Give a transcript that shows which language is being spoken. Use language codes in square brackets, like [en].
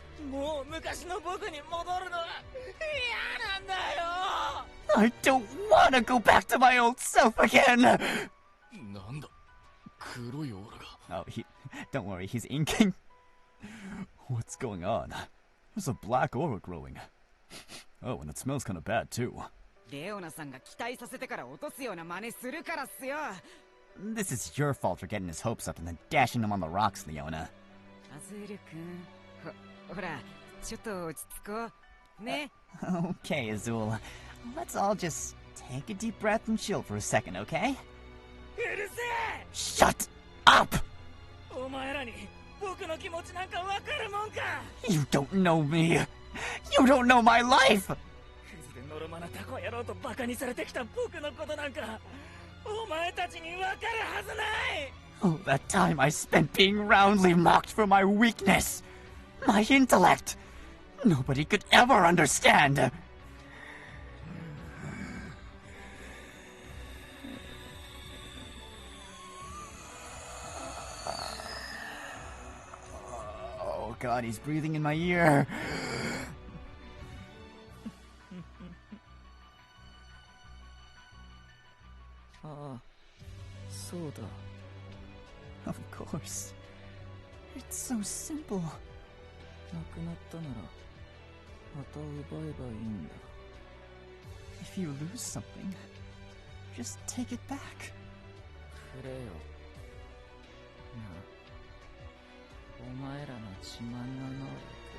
[ja] もう昔の僕に戻るのは嫌なんだよ [en] I don't want to go back to my old self again! [ja] なんだ黒いオーラが [en] Oh, don't worry, he's inking. What's going on? There's a black aura growing. Oh, and it smells kind of bad too. [ja] レオナさんが期待させてから落とすような真似するからっすよ。 [en] This is your fault for getting his hopes up and then dashing them on the rocks, Leona. [ja] アズール君、ほら、ちょっと落ち着こう。ね。 [en] Okay, Azul. Let's all just take a deep breath and chill for a second, okay? [ja] うるせ [en] Shut up! [ja] えお前らに僕の気持ちなんかわかるもんか [en] You don't know me! You don't know my life! [ja] クズでのろまなタコ野郎とバカにされてきた僕のことなんかお前たちにわかるはずない [en] Oh, that time I spent being roundly mocked for my weakness! My intellect! Nobody could ever understand! Oh god, he's breathing in my ear! [ja] ああ、そうだ。 [en] Of course. It's so simple. [ja] なくなったならまた奪えばいいんだ。 [en] If you lose something, just take it back. [ja] くれよ。なあ、お前らの自慢の能力。